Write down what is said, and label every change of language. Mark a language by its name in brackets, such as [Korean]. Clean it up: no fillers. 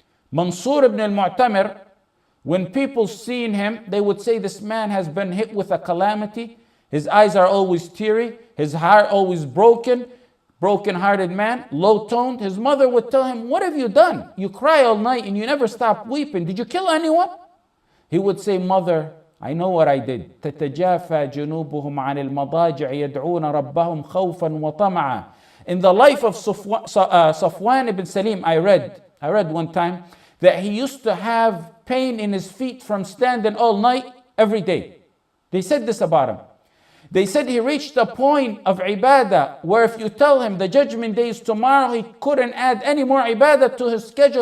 [English] Mansur ibn al-Mu'tamir, when people seen him, they would say this man has been hit with a calamity. His eyes are always teary, his heart always broken-hearted man, low-toned. His mother would tell him, what have you done? You cry all night and you never stop weeping. Did you kill anyone? He would say, mother, I know what I did. [Arabic] تتجافى جنوبهم عن المضاجع يدعون ربهم خوفا وطمعا. [English] In the life of Safwan ibn Salim, I read one time that he used to have pain in his feet from standing all night every day. They said this about him. They said he reached a point of ibadah where if you tell him the judgment day is tomorrow, he couldn't add any more ibadah to his schedule.